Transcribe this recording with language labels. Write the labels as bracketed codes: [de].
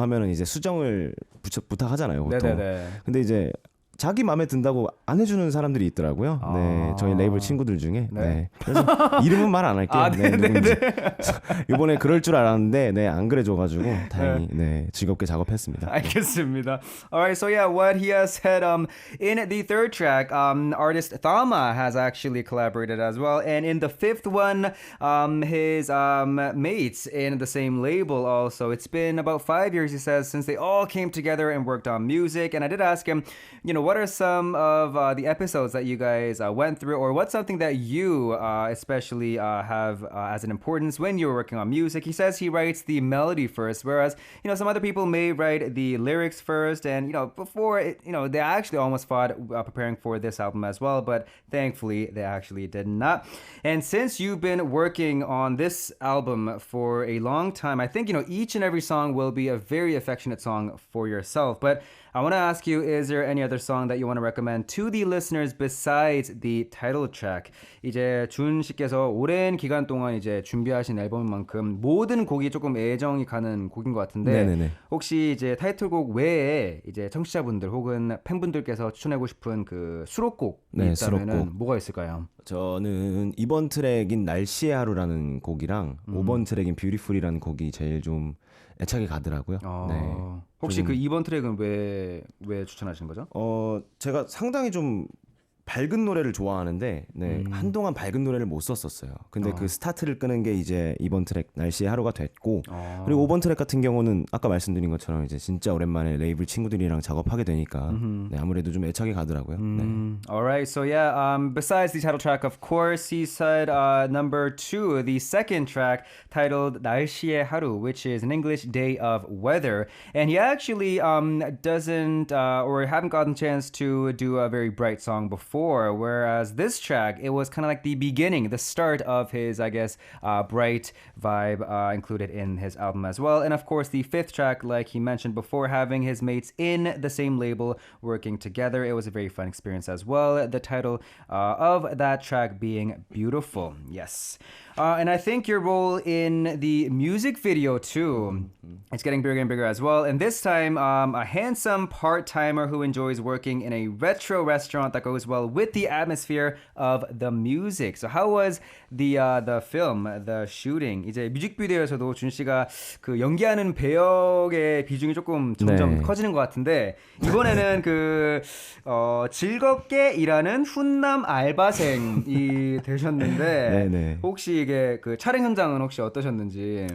[ko] 하면은 이제 수정을 부탁하잖아요, 보통. 네네네. 근데 이제 자기 마음에 든다고 안 해주는 사람들이 있더라고요. 네, 저희 레이블 친구들 중에. 네. 네. 그래서 이름은 말 안 할게요. 네, 누군지. 이번에 그럴 줄 알았는데, 네, 안 그래줘가지고 다행히 네, 즐겁게 작업했습니다. 알겠습니다. [en] Alright, so yeah, what he has said in the third track, artist Thama has actually collaborated as well, and in the fifth one, his mates in the same label also. It's been about 5 years, he says, since they all came together and worked on music. And I did ask him, you know, what are some of the episodes that you guys went through, or what's something that you especially have as an importance when you're working on music? He says he writes the melody first, whereas, you know, some other people may write the lyrics first, and, you know, before it, you know, they actually almost fought preparing for this album as well, but thankfully they actually did not. And since you've been working on this album for a long time, I think, you know, each and every song will be a very affectionate song for yourself, but I want to ask you, is there any other song that you want to recommend to the listeners besides the title track? [ko] 이제 준 씨께서 오랜 기간 동안 이제 준비하신 앨범인 만큼 모든 곡이 조금 애정이 가는 곡인 것 같은데 네네네. 혹시 이제 타이틀곡 외에 이제 청취자분들 혹은 팬분들께서 추천하고 싶은 그 수록곡이 네, 있다면은 수록곡. 뭐가 있을까요? 저는 이번 트랙인 날씨의 하루라는 곡이랑 5번 트랙인 뷰티풀이라는 곡이 제일 좀 애착이 가더라고요. 네. 혹시 좀- 그 2번 트랙은 왜 추천하신 거죠? 제가 상당히 좀 밝은 노래를 좋아하는데 네, 한동안 밝은 노래를 못 썼었어요. 근데 그 스타트를 끄는 게 이제 이번 트랙 날씨의 하루가 됐고 그리고 5번 트랙 같은 경우는 아까 말씀드린 것처럼 이제 진짜 오랜만에 레이블 친구들이랑 작업하게 되니까 네, 아무래도 좀 애착이 가더라고요. 네. [en] Alright, so yeah, besides the title track, of course, he said number 2, the second track titled 날씨의 하루, which is an English day of weather. And he actually doesn't or haven't gotten a chance to do a very bright song before. Whereas this track, it was kind of like the beginning, the start of his, I guess, bright vibe included in his album as well. And of course, the fifth track, like he mentioned before, having his mates in the same label working together, it was a very fun experience as well. The title of that track being Beautiful. Yes. And I think your role in the music video too, it's getting bigger and bigger as well. And this time, a handsome part-timer who enjoys working in a retro restaurant that goes well with the atmosphere of the music. So how was the film, the shooting? [ko] 이제 뮤직비디오에서도 준 씨가 그 연기하는 배역의 비중이 조금 점점 네. 커지는 것 같은데 이번에는 그 즐겁게 일하는 훈남 알바생이 되셨는데 네네. 혹시 이게 그 촬영 현장은 혹시 어떠셨는지?